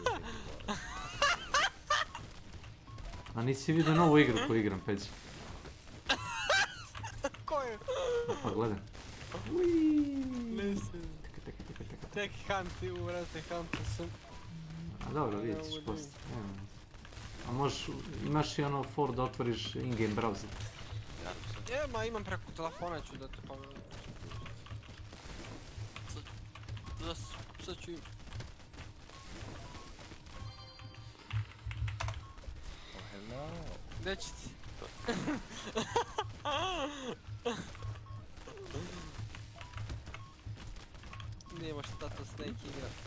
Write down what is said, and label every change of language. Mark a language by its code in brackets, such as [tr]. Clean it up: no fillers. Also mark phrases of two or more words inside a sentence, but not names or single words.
[bs] A nisi vidio novu igru koju igram, Peđi? Koju? Pa gledaj. Tek Hunti, brate, Hunti sam. A dobro, vidjet ćeš poslije. A možeš, imaš i ono for da otvoriš [en] in-game browser? [bs] Imam preko telefona, ću da te pogledam. Sad ću... Gdje će ti? Nijemo šta to Snake igra.